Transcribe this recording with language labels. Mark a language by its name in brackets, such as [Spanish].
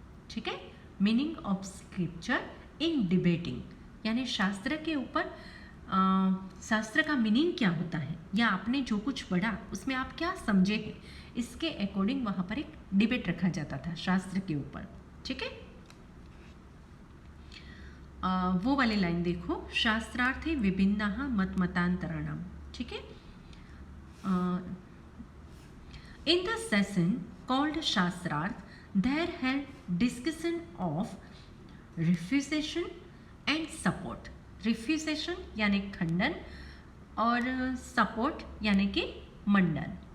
[Hindi] ठीक है, [English] meaning of scripture in debating, [Hindi] यानी शास्त्र के ऊपर शास्त्र का मीनिंग क्या होता है या आपने जो कुछ पढ़ा उसमें आप क्या समझे हैं, इसके अकॉर्डिंग वहाँ पर एक डिबेट रखा जाता था शास्त्र के ऊपर। ठीक है, वो वाली लाइन देखो। [Sanskrit] शास्त्रार्थे विभिन्नाः मतमतांतराणाम। [Hindi] ठीक है, [English] In the session called shastrartha there held discussion of refutation and support. [Hindi] रिफ्यूजेशन यानी खंडन और सपोर्ट यानी कि मंडन।